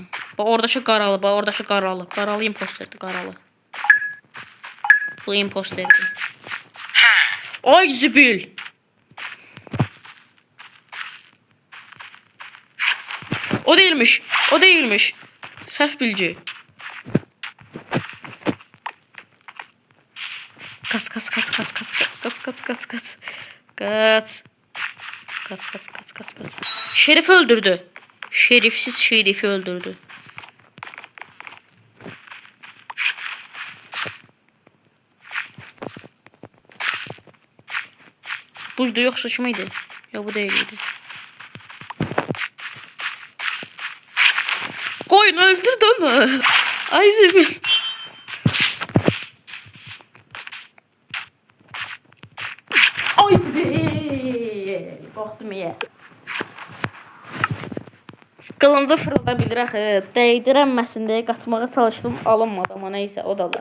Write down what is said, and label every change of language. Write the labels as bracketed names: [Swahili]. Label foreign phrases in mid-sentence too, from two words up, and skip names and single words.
[Azerbaijani] Oradakı qaralı. Qaralı imposterdir, qaralı. Bu imposterdir. Ay zibil. [Turkish] O değilmiş. Səhv bilgi. Kaç. Şerif öldürdü. Şerifsiz şerifi öldürdü. Buydu yoksa şu muydu? Ya bu değildi. Koyun öldürdü onu. [Azerbaijani] Ay zibil. Ay zibil. [Turkish] Korktum ya. [Azerbaijani] Qılınca fırlada bilir axı. Dəydirənməsin deyə qaçmağa çalışdım. Alınmadı [Turkish] ama neyse o da var.